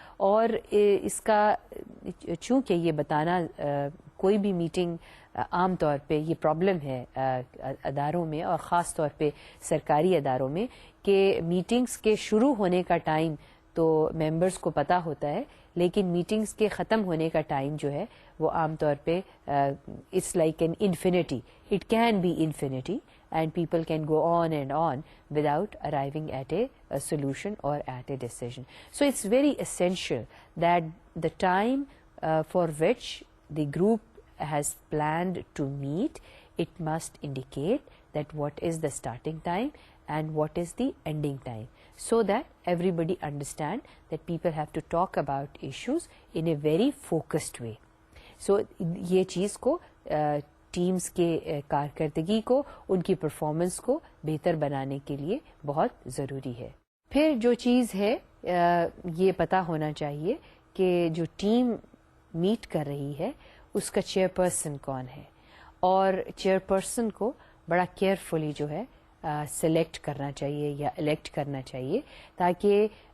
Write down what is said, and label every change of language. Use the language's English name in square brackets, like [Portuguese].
[Urdu] اور اس کا چونکہ یہ بتانا کوئی بھی میٹنگ عام طور پہ یہ پرابلم ہے اداروں میں، اور خاص طور پہ سرکاری اداروں میں، کہ میٹنگز کے شروع ہونے کا ٹائم تو ممبرس کو پتہ ہوتا ہے، لیکن میٹنگز کے ختم ہونے کا ٹائم جو ہے وہ عام طور پہ [English] It's like an infinity, it can be infinity, and people can go on and on without arriving at a solution or at a decision. So it's very essential that the time for which the group has planned to meet, it must indicate that what is the starting time and what is the ending time, so that everybody understand that people have to talk about issues in a very focused way. [Urdu] So یہ چیز کو teams کے کارکردگی کو، ان کی performance کو بہتر بنانے کے لیے بہت ضروری ہے. پھر جو چیز ہے یہ پتہ ہونا چاہیے کہ جو ٹیم میٹ کر رہی ہے اس کا چیئر پرسن کون ہے، اور چیئر پرسن کو بڑا کیئرفلی جو ہے سلیکٹ کرنا چاہیے یا الیکٹ کرنا چاہیے، تاکہ